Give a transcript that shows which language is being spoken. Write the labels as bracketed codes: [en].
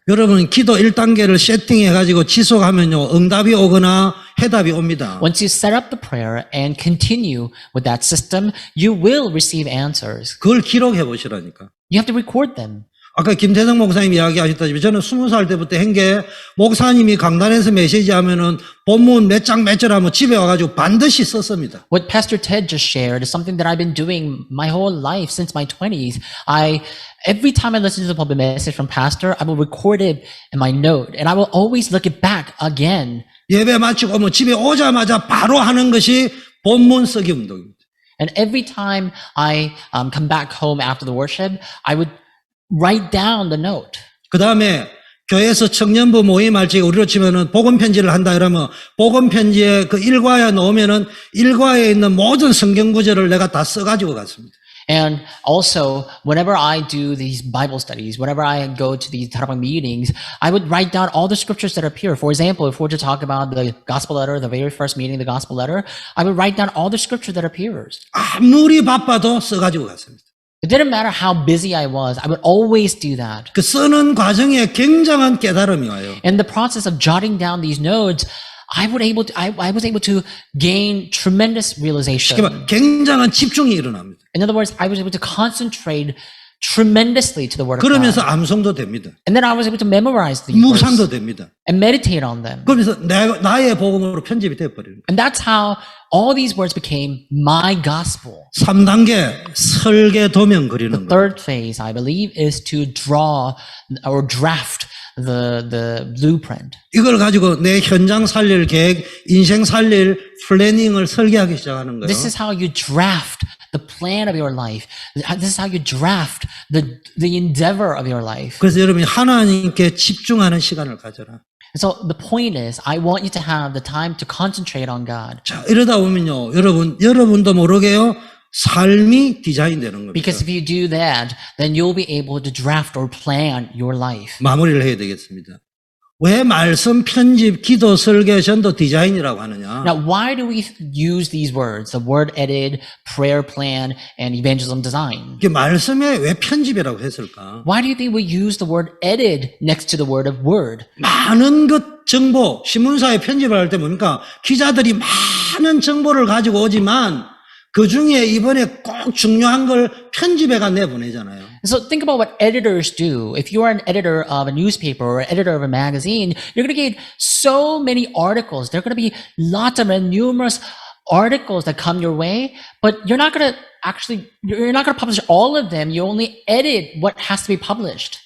[ko] 여러분 기도 1단계를 세팅해 가지고 지속하면요 응답이 오거나 해답이 옵니다. [en] Once you set up the prayer and continue with that system, you will receive answers. [ko] 그걸 기록해 보시라니까. [en] You have to record them. [ko] 아까 김태성 목사님이 이야기하셨다시피 저는 20살 때부터 한 게 목사님이 강단에서 메시지 하면은 본문 몇 장 몇 절 하면 집에 와가지고 반드시 썼습니다. [en] What Pastor Ted just shared is something that I've been doing my whole life since my 20s. Every time I listen to the pulpit message from Pastor, I will record it in my note, and I will always look it back again. [ko] 예배 마치고 오면 집에 오자마자 바로 하는 것이 본문 쓰기 운동입니다. [en] And every time I come back home after the worship, I would write down the note. [ko] 그 다음에 교회에서 청년부 모임할 때 우리로 치면은 복음 편지를 한다 이러면 복음 편지에 그 일과에 넣으면은 일과에 있는 모든 성경 구절을 내가 다 써가지고 갔습니다. [en] And also, whenever I do these Bible studies, whenever I go to these Tarabang meetings, I would write down all the scriptures that appear. For example, if we're to talk about the gospel letter, the very first meeting, the gospel letter, I would write down all the scripture that appears. [ko] 아무리 바빠도 써가지고 갔습니다. [en] It didn't matter how busy I was, I would always do that. [ko] 그 쓰는 과정에 굉장한 깨달음이 와요. [en] In the process of jotting down these notes, I was able to gain tremendous realization. [ko] 굉장한 집중이 일어납니다. [en] In other words, I was able to concentrate tremendously to the Word of [ko] 그러면서 [en] God. [ko] 암송도 됩니다. [en] And then I was able to memorize these [ko] 묵상도 [en] words [ko] 됩니다. [en] and meditate on them. [ko] 그러면서 나의 복음으로 편집이 되어버리는 거예요. [en] And that's how all these words became my gospel. [ko] 3단계 설계 도면 그리는 [en] The [ko] 거예요. [en] third phase, I believe, is to draw or draft the blueprint. [ko] 이걸 가지고 내 현장 살릴 계획, 인생 살릴 플래닝을 설계하기 시작하는 거예요. [en] This is how you draft the plan of your life. This is how you draft the endeavor of your life. [ko] 그래서 여러분이 하나님께 집중하는 시간을 가져라. [en] So the point is, I want you to have the time to concentrate on God. [ko] 자, 이러다 보면요. 여러분도 모르게요. 삶이 디자인되는 겁니다. [en] Because if you do that, then you'll be able to draft or plan your life. [ko] 마무리를 해야 되겠습니다. 왜 말씀 편집, 기도 설계, 전도 디자인이라고 하느냐? [en] Now, why do we use these words, the word edit, prayer plan, and evangelism design? [ko] 이게 말씀에 왜 편집이라고 했을까? [en] Why do you think we use the word edit next to the word of word? [ko] 많은 것 정보, 신문사에 편집을 할 때 뭡니까? 기자들이 많은 정보를 가지고 오지만 그 중에 이번에 꼭 중요한 걸 편집해가 내보내잖아요. [en] So think about what editors do. If you are an editor of a newspaper or editor of a magazine, you're going to get so many articles. There are going to be lots of and numerous articles that come your way, but you're not going to publish all of them. You only edit what has to be published.